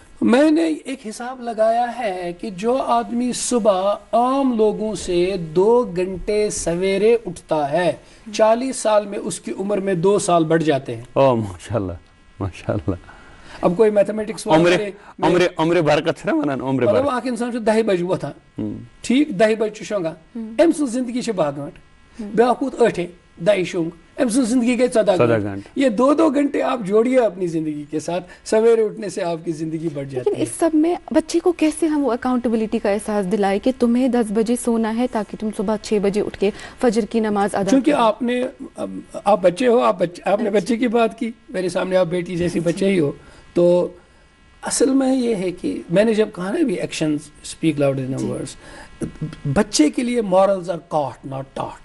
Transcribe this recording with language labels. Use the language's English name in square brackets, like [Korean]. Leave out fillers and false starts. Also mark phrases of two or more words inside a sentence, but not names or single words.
[Urdu] میں نے ایک حساب لگایا ہے کہ جو آدمی صبح عام لوگوں سے 2 گھنٹے سویرے اٹھتا ہے, 40 سال میں اس کی عمر میں 2 سال بڑھ جاتے ہیں. اوہ ماشاءاللہ ماشاءاللہ. اب کوئی میتھمیٹکس عمر برکت ہے نا, عمر برکت. [Kashmiri] مطلب اکھ انسان 10 بجے وتھان, ٹھیک 10 بجے شونگان, ام سن زندگی چھ 12 گھنٹے, بیاکھ ووت 8 10 شونگ, ام سن زندگی گئی 14 گھنٹے. [Urdu] یہ 2 گھنٹے آپ جوڑیے اپنی زندگی کے ساتھ, سویرے اٹھنے سے آپ کی زندگی بڑھ جاتی ہے. لیکن اس سب میں بچے کو کیسے ہم وہ اکاؤنٹیبلٹی کا احساس دلائے کہ تمہیں 10 بجے سونا ہے تاکہ تم صبح 6 بجے اٹھ کے فجر کی نماز ادا کرو. چونکہ آپ بچے ہو, آپ نے بچے کی بات کی, میرے سامنے آپ بیٹی جیسی بچے ہی ہو, تو اصل میں یہ ہے کہ میں نے جب کہا نا بھی [English] actions speak louder than words, [Urdu] بچے کے لیے [English] morals are caught not taught.